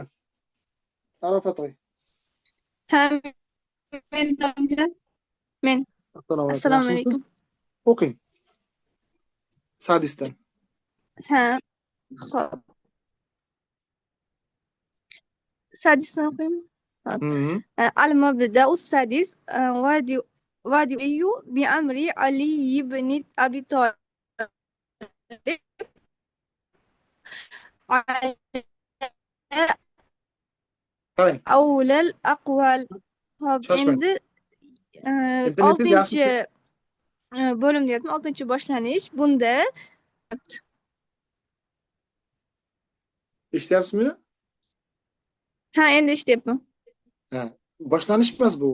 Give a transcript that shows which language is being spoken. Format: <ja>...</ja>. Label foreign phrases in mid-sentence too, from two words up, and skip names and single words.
<uz>Arafat oy. Ha, men domla. Men. Assalomu alaykum. O'qing. Sadisdan. Ha, xo'p. Sadisdan o'qiymi?</uz> <ar>المبدأ السادس وادي بأمر علي بن أبي طالب على أولى الأقوال.</ar> <uz>Endi 6-chi bo'lim deyapman, 6-chi boshlanish. Bunda eshityapsizmi? Ha, endi eshityapman. Ha, boshlanish emas bu.</uz>